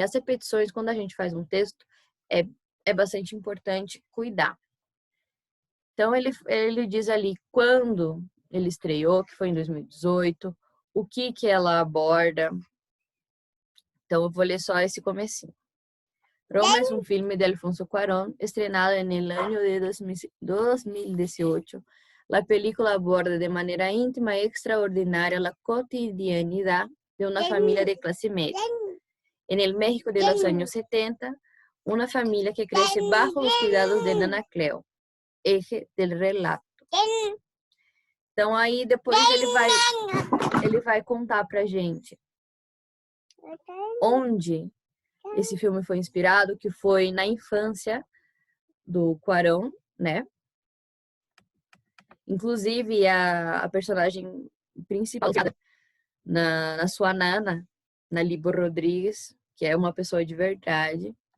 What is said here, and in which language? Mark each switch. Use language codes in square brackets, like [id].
[pt] As repetições, quando a gente faz um texto, é bastante importante cuidar. Então, ele diz ali quando ele estreou, que foi em 2018, o que ela aborda. Então, eu vou ler só esse comecinho. [es] Roma es un filme de Alfonso Cuarón, estrenado en el año de 2018. La película aborda de manera íntima y extraordinaria la cotidianidad de una familia de clase media. En el México de los años 70, una familia que crece bajo los cuidados de Nana Cleo, eje del relato. [pt] Então, aí depois ele vai contar pra gente onde esse filme foi inspirado, que foi na infância do Cuarón, né? Inclusive, a personagem principal na sua nana, na Libo Rodrigues, que é uma pessoa de verdade.